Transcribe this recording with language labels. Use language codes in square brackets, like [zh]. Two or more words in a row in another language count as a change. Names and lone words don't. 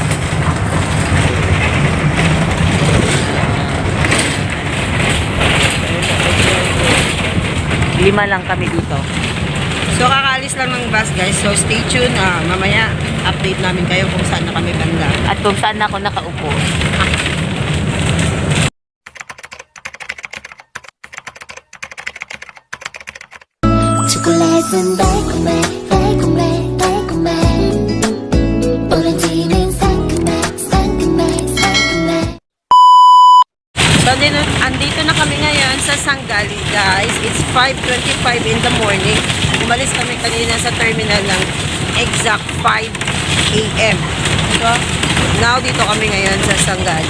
[tl] Lima lang kami dito. So, kakaalis lang ng bus guys. [en] So, stay tuned. [tl] Mamaya, update namin kayo kung saan na kami banda. At kung saan ako nakaupo. [ko] 초콜릿은 달콤해 달콤해 달콤해 오렌지는 상큼해 상큼해 상큼해 [tl] So, andito na kami ngayon sa Sanggali, guys. [en] It's 5:25 in the morning. [tl] Umalis kami kanina sa terminal ng exact 5 a.m. So, now dito kami ngayon sa Sanggali.